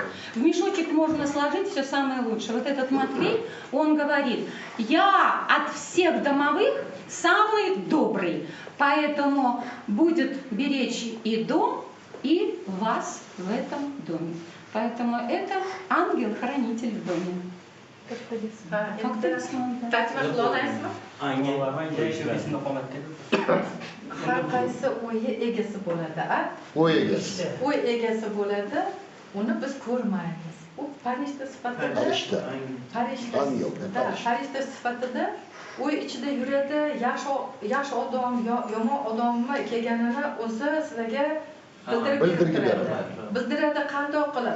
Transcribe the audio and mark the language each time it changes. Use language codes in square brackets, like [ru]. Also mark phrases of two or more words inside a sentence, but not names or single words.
[ru] В мешочек можно сложить все самое лучшее. Вот этот Матвей, он говорит, я от всех домовых самый добрый, поэтому будет беречь и дом, и вас в этом доме. Поэтому это ангел-хранитель в doме. Как талисман, да. [uz] Har qaysi o'yi egasi bo'ladi, O'y egasi. O'y egasi bo'ladi, uni biz ko'rmaymiz. U farishta sifatida, farishta sifatida o'y ichida yuradi, yaxshi odam, yomon odammi kelganini o'zi sizlarga bildiradi qanday qilib.